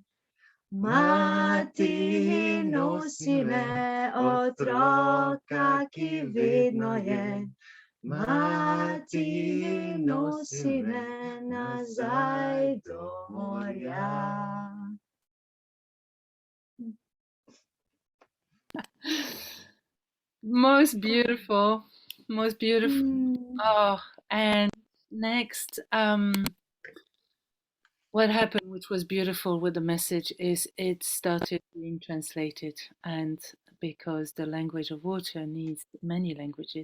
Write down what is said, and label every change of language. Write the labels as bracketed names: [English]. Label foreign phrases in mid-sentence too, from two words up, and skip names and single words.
[Slovenian] Mati, nosi me, otroka, ki vedno je. Mati, nosi me nazaj do morja. [English] Most beautiful, most beautiful. Oh, and next, what happened, which was beautiful with the message, is it started being translated, and because the language of water needs many languages.